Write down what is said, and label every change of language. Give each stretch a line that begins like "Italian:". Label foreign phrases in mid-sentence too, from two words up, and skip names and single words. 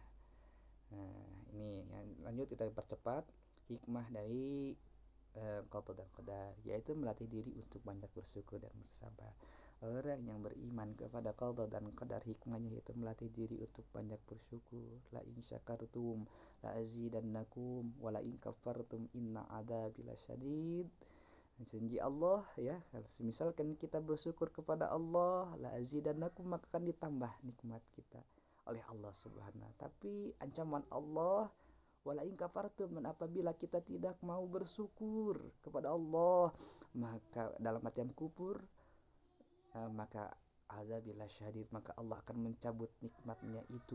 Indonesian: Nah, ini yang lanjut kita percepat hikmah dari qada dan qadar, yaitu melatih diri untuk banyak bersyukur dan bersabar. Orang yang beriman kepada qada dan qadar, hikmahnya yaitu melatih diri untuk banyak bersyukur.
Arabic: لئن شكرتم لأزيدنكم ولئن كفرتم إن عذابي لشديد.
Indonesian: Janji Allah ya, kalau misalkan kita bersyukur kepada Allah,
Arabic: لأزيدنكم,
Indonesian: maka akan ditambah nikmat kita oleh
Arabic: الله سبحانه.
Indonesian: Tapi ancaman Allah,
Arabic: ولئن كفرتم,
Indonesian: dan apabila kita tidak mau bersyukur kepada Allah, maka dalam artian kufur, maka
Arabic: عذاب الشديد,
Indonesian: maka Allah akan mencabut nikmatnya itu.